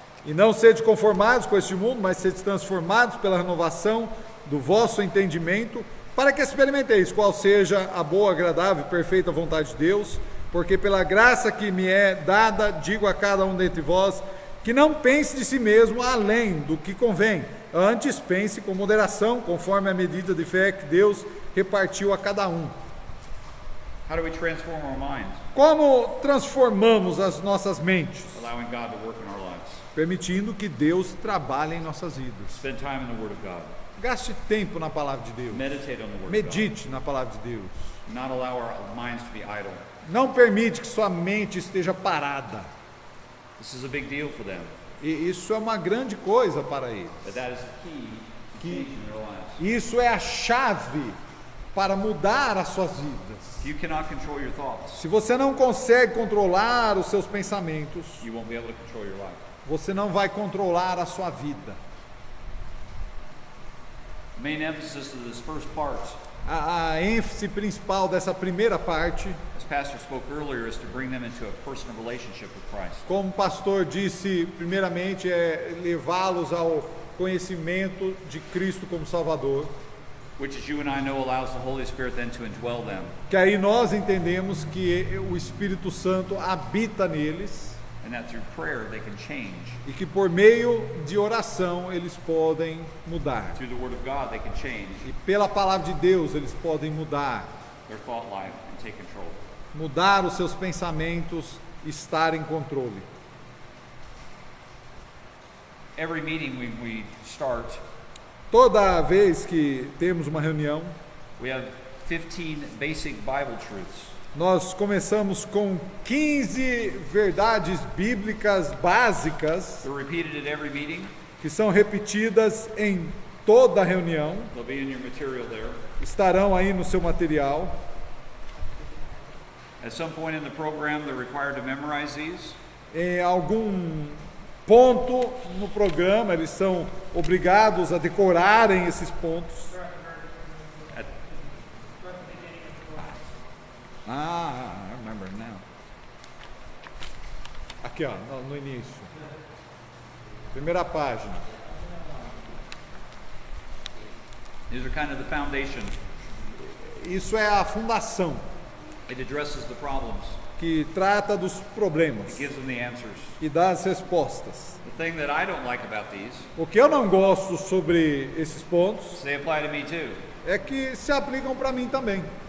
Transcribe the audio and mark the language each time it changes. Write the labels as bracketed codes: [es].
[pt] e não sede conformados com este mundo, mas sede transformados pela renovação do vosso entendimento, para que experimenteis qual seja a boa, agradável e perfeita vontade de Deus, porque pela graça que me é dada, digo a cada um dentre vós, que não pense de si mesmo além do que convém, antes pense com moderação, conforme a medida de fé que Deus repartiu a cada um. [en] How do we transform our minds? [pt] Como transformamos as nossas mentes? [en] Allowing God to work in our lives. [pt] Permitindo que Deus trabalhe em nossas vidas. [en] Spend time in the Word of God. [pt] Gaste tempo na palavra de Deus. [en] Meditate on the Word of [pt] Medite na palavra de Deus. [en] God. Not allow our minds to be idle. [pt] Não permite que sua mente esteja parada. [en] This is a big deal for them. [pt] E isso é uma grande coisa para eles. [en] But that is the key to changing their lives. [pt] Isso é a chave para mudar as suas vidas. [en] If you cannot control your thoughts, [pt] Se você não consegue controlar os seus pensamentos, [en] you won't be able to control your life. [pt] você não vai controlar a sua vida. [en] The main emphasis of this first part, [pt] A ênfase principal dessa primeira parte, [en] as Pastor spoke earlier, is to bring them into a personal relationship with Christ. [pt] como o pastor disse, primeiramente é levá-los ao conhecimento de Cristo como Salvador, [en] Which, as you and I know, allows the Holy Spirit then to indwell them. [pt] que aí nós entendemos que o Espírito Santo habita neles [en] And that through prayer they can change. [pt] e que por meio de oração eles podem mudar. [en] Through the Word of God they can change [pt] E pela palavra de Deus eles podem mudar, [en] their thought life and take control. [pt] mudar os seus pensamentos, estar em controle. [en] Every meeting we start, [pt] Toda vez que temos uma reunião, [en] we have 15 basic Bible truths. [pt] nós começamos com 15 verdades bíblicas básicas [en] They're repeated at every meeting. [pt] que são repetidas em toda a reunião, [en] They'll be in your material there. [pt] estarão aí no seu material. [en] At some point in the program, they're required to memorize these. [pt] em algum ponto no programa, eles são obrigados a decorarem esses pontos. [en] I remember now. [pt] Aqui, ó, no início. Primeira página. [en] These are kind of the foundation. [pt] Isso é a fundação [en] It addresses the problems. [pt] que trata dos [en] It [pt] problemas [en] gives them the answers. [pt] e dá as respostas. [en] The thing that I don't like about these [pt] O que eu não gosto sobre esses pontos [en] is they apply to me too. [pt] é que se aplicam para mim também.